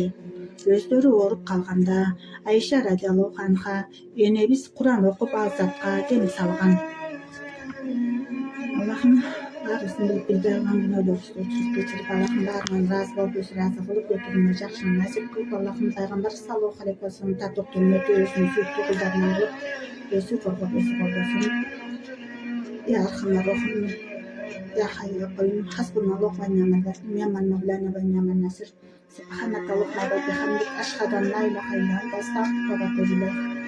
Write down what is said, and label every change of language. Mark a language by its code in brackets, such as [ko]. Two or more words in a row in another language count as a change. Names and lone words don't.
[ky] Өздөрү ооруп калганда Айша [ar] رضي الله عنها [ky] энебиз Куран окуп ал затка дем салган. Аллахым баарыбыздын билип билбей калган күнөөлөрүбүздү кечирип, Аллахым баарынан ыраазы болуп, өзү ыраазы кылып, экибизге жакшыны насип кылып, Аллахым пайгамбар [ar] صلى الله عليه وسلم [ky] татыктуу үммөтү өзүнүн сүйүктүү кулдарынан кылып, өзү коргоп, өзү колдосун. [ar] يا أرحم الراحمين، يا حي يا قيوم، حسبنا الله ونعم المولى ونعم النصير. سبحانك اللهم وبحمدك، أشهد أن لا إله إلا أنت، أستغفرك وأتوب إليك.